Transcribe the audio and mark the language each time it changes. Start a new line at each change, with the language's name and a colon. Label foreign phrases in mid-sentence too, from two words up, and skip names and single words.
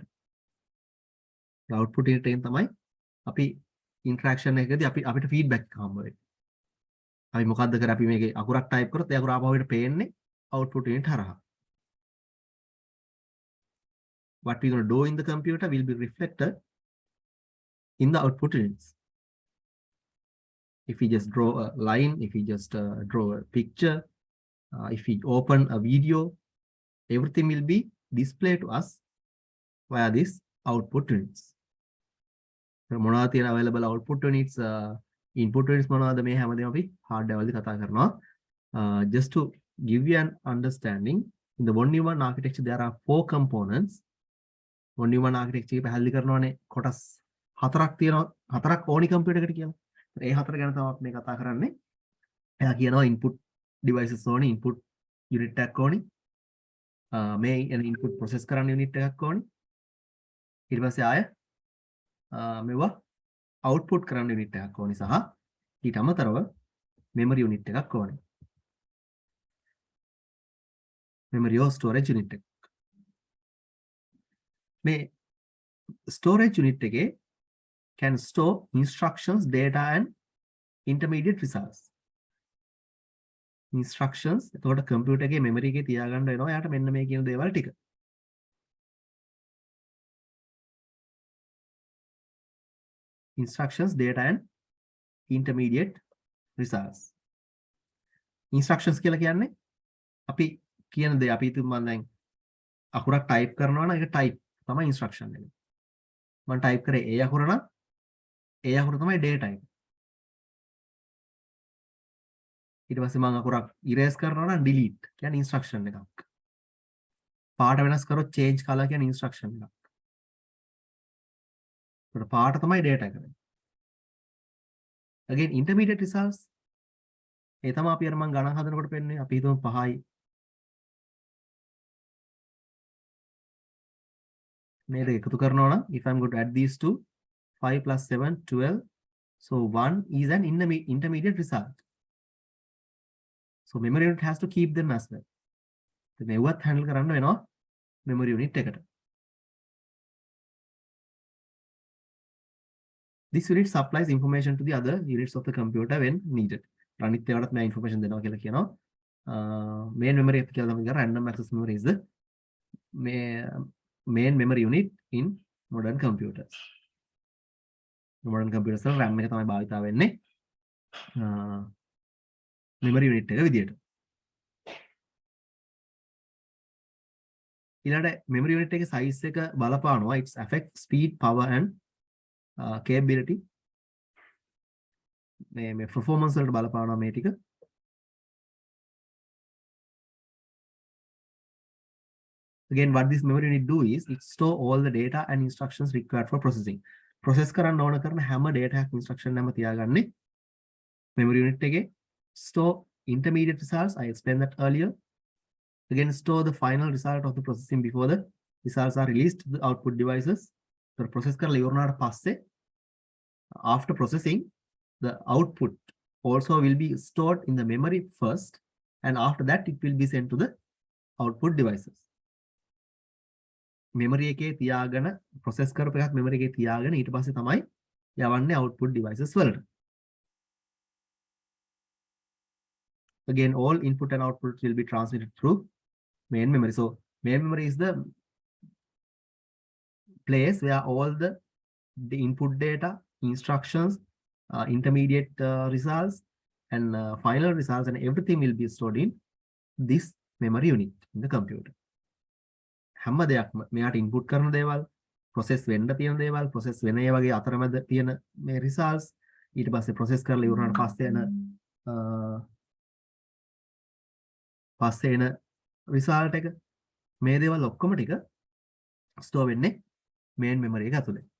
English: The output unit
Sinhala: එකෙන් තමයි අපි interaction එකකදී අපිට feedback හම්බ වෙන්නේ. අපි මොකද්ද කරන්නේ? අපි මේකේ අකුරක් type කරොත් ඒ අකුර ආපහු අපිට පේන්නේ
English: output unit
Sinhala: හරහා.
English: What we're going to do in the computer will be reflected in the output units. If we just draw a line, if we just draw a picture, if we open a video, everything will be displayed to us via this output units.
Sinhala: මොනවද තියෙන
English: available output units, input units
Sinhala: මොනවද මේ හැමදේම අපි hardware වලදී කතා කරනවා.
English: Just to give you an understanding, in the 1U1 architecture there are 4 components.
Sinhala: 1U1 architecture එක පැහැදිලි කරනවානේ කොටස් 4ක් තියෙනවා. 4ක් ඕනි computer එකට කියලා. ඒ 4 ගැන තමයි අපි මේ කතා කරන්නේ. එයා කියනවා
English: input devices
Sinhala: ඕනි,
English: input unit
Sinhala: එකක් ඕනි. මේ
English: input process
Sinhala: කරන්න unit එකක් ඕනි. ඊට පස්සේ ආය මේවා output කරන්න unit එකක් ඕනි සහ ඊට අමතරව
English: memory unit
Sinhala: එකක් ඕනි.
English: memory or storage unit එක. මේ storage unit එකේ can store instructions, data and intermediate results.
Sinhala: Instructions එතකොට computer එකේ memory එකේ තියාගන්න වෙනවා. යාට මෙන්න මේ කියන දේවල් ටික.
English: Instructions, data and intermediate results.
Sinhala: Instructions කියලා කියන්නේ අපි කියන දේ අපි හිතමු මම දැන් අකුරක් type කරනවා නම් ඒක type තමයි instruction එක. මම type කරේ ඒ අකුර නම් ඒ අකුර තමයි data එක. ඊට පස්සේ මම අකුරක් erase කරනවා නම් delete කියන්නේ instruction එකක්. පාට වෙනස් කරොත්
English: change color
Sinhala: කියන්නේ instruction එකක්. ඒකට පාට තමයි data එක.
English: Again intermediate results
Sinhala: ඒ තමයි අපි අර මම ගණන් හදනකොට පෙන්නේ. අපි හිතමු 5යි මේ දෙක එකතු කරනවා නම්
English: if I'm going to add these two, 5 plus 7 12, so 1 is an intermediate result. So memory unit has to keep them as well.
Sinhala: මේවත් handle කරන්න වෙනවා
English: memory unit
Sinhala: එකට.
English: This unit supplies information to the other units of the computer when needed.
Sinhala: අනිත් ඒවාටත් මේ information දෙනවා කියලා කියනවා.
English: Main memory
Sinhala: එක කියලා තමයි කියන
English: random access memory is the main memory unit in modern computers. modern computers
Sinhala: වල RAM එක තමයි භාවිතා වෙන්නේ
English: memory unit
Sinhala: එක විදියට. ඊළඟට
English: memory unit
Sinhala: එකේ size එක බලපානවා.
English: Its affect speed, power and capability.
Sinhala: මේ performance වලට බලපානවා මේ ටික.
English: Again, what this memory unit do is it store all the data and instructions required for processing.
Sinhala: Process කරන්න ඕන කරන හැම data එකක් instruction එකම තියාගන්නේ
English: memory unit
Sinhala: එකේ.
English: Store intermediate results, I explained that earlier. Again, store the final result of the processing before the results are released to the output devices. So process
Sinhala: කරලා ඉවරනාට පස්සේ
English: after processing, the output also will be stored in the memory first, and after that it will be sent to the output devices.
Sinhala: memory එකේ තියාගෙන process කරපු එකක් memory එකේ තියාගෙන ඊට පස්සේ තමයි යවන්නේ
English: output devices
Sinhala: වලට.
English: Again, all input and output will be transmitted through main memory. So main memory is the place where all the input data, instructions, intermediate results and final results and everything will be stored in this memory unit in the computer.
Sinhala: හැම දෙයක්ම මෙයාට input කරන දේවල්, process වෙන්න තියෙන දේවල්, process වෙන ඒ වගේ අතරමැද තියෙන මේ results, ඊට පස්සේ process කරලා ඉවරනාට පස්සේ එන result එක, මේ දේවල් ඔක්කොම ටික store වෙන්නේ
English: main memory
Sinhala: එක ඇතුලේ.